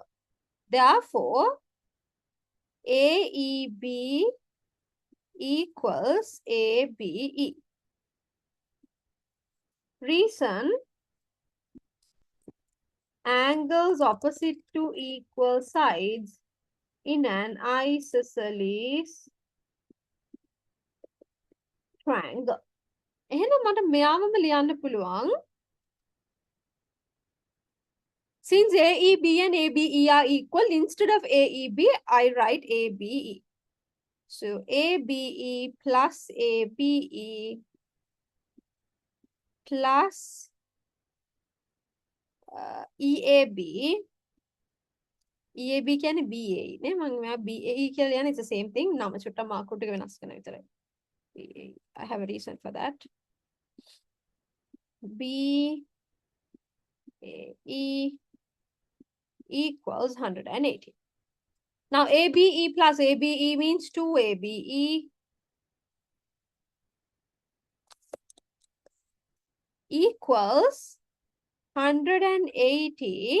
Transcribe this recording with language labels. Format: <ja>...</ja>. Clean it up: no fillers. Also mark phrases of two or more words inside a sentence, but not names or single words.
<en>Therefore, AEB equals ABE. Reason, angles opposite to equal sides in an isosceles triangle.</en> <si>එහෙනම් මට මෙයාවම ලියන්න පුළුවන්.</si> <en>Since AEB and ABE are equal, instead of AEB, I write ABE. So ABE plus ABE plus EAB.</en> <si>EAB කියන්නේ BAE නේ මම මෙයා BAE කියලා ලියන්නේ</si> <en>it's the same thing</en> <si>නම චුට්ටක් මාකට් එක වෙනස් කරන විතරයි.</si> <en>BAE. I have a reason for that. BAE equals 180. Now ABE plus ABE means 2ABE equals 180.</en>